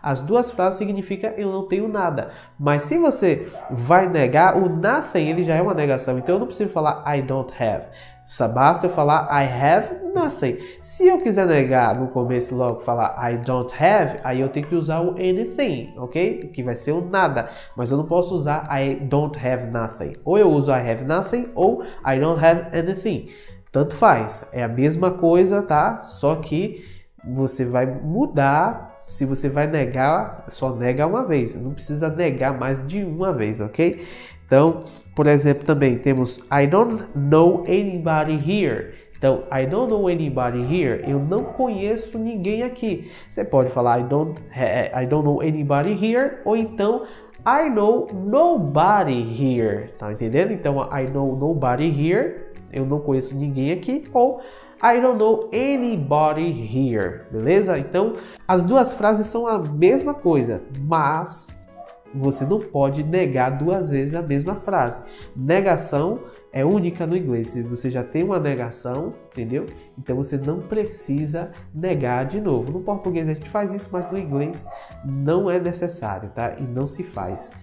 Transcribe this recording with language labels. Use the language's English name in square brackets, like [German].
[Portuguese] As duas frases significam eu não tenho nada. Mas se você vai negar, o nothing ele já é uma negação. Então eu não preciso falar [English] I don't have. [Portuguese] Só basta eu falar [English] I have nothing. [Portuguese] Se eu quiser negar no começo logo falar [English] I don't have, [Portuguese] aí eu tenho que usar o anything, ok? Que vai ser o nada. Mas eu não posso usar [English] I don't have nothing. [Portuguese] Ou eu uso [English] I have nothing [Portuguese] ou [English] I don't have anything. [Portuguese] Tanto faz. É a mesma coisa, tá? Só que você vai mudar. Se você vai negar, só nega uma vez. Não precisa negar mais de uma vez, ok? Então, por exemplo, também temos [English] I don't know anybody here. Então, I don't know anybody here. [Portuguese] Eu não conheço ninguém aqui. Você pode falar [English] I don't know anybody here. [Portuguese] Ou então [English] I know nobody here. [Portuguese] Tá entendendo? [English] Então, I know nobody here. [Portuguese] Eu não conheço ninguém aqui. [English] Ou I don't know anybody here. [Portuguese] Beleza? Então, as duas frases são a mesma coisa, mas você não pode negar duas vezes a mesma frase. Negação é única no inglês. Se você já tem uma negação, entendeu? Então você não precisa negar de novo. No português a gente faz isso, mas no inglês não é necessário, tá? E não se faz.